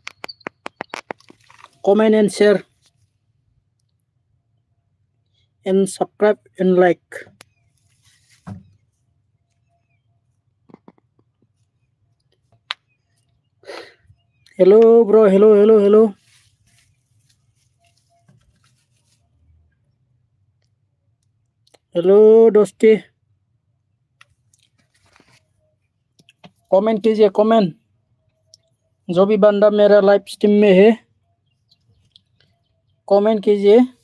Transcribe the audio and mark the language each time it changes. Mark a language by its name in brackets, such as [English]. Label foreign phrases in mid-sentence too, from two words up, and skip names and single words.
[English] Comment and share and subscribe and like. Hello, bro. Hello, hello, hello. [Hindi] हेलो दोस्ती कमेंट कीजिए कमेंट जो भी बंदा मेरा [English] live stream [Hindi] में है कमेंट कीजिए